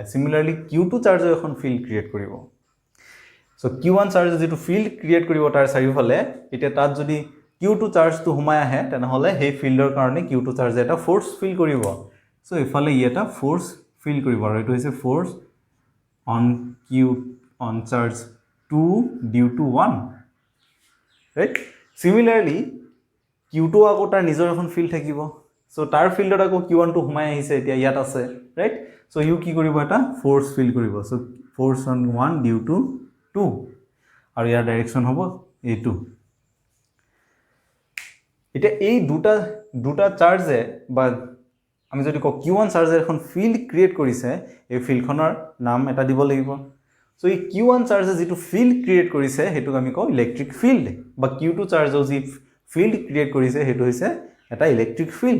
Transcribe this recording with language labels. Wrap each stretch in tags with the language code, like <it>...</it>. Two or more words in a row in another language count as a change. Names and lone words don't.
<as>চিমিলাৰলি Q2 চাৰ্জে এখন</as> <en>field create</en> <as>কৰিব। চ' Q1 চাৰ্জে যিটো</as> <en>field create</en> <as>কৰিব তাৰ চাৰিওফালে, এতিয়া তাত যদি Q2 চাৰ্জটো সোমাই আহে, তেনেহ'লে সেই ফিল্ডৰ কাৰণে Q2 চাৰ্জে এটা</as> <en>force feel</en> <as>কৰিব। চ' এইফালে ই এটা</as> <en>force feel</en> <as>কৰিব, আৰু এইটো হৈছে ফ'ৰ্চ</as> <en>on charge 2 due to 1, right?</en> <as>Similarly Q2 আকৌ তাৰ নিজৰ এখন ফিল্ড থাকিব। চ' তাৰ ফিল্ডত আকৌ Q1 টো সোমাই আহিছে, এতিয়া ইয়াত আছে, ৰাইট? চ' ইউ কি কৰিব, এটা</as> <en>force feel</en> <as>কৰিব। চ' ফ'ৰ্চ</as> <en>on 1 due to 2,</en> <as>আৰু ইয়াৰ ডাইৰেকশ্যন হ'ব এইটো। এতিয়া এই দুটা চাৰ্জে, বা আমি যদি কওঁ Q1 চাৰ্জে এখন</as> <en>field create</en> <as>কৰিছে, এই ফিল্ডখনৰ নাম এটা দিব লাগিব। চ' এই Q1 চাৰ্জে যিটো</as> <en>field create</en> <as>কৰিছে সেইটোক আমি কওঁ</as> <en>electric field,</en> <as>বা Q2 চাৰ্জেও যি</as> <en>field create</en> <as>কৰিছে সেইটো হৈছে এটা</as> <en>electric field.</en>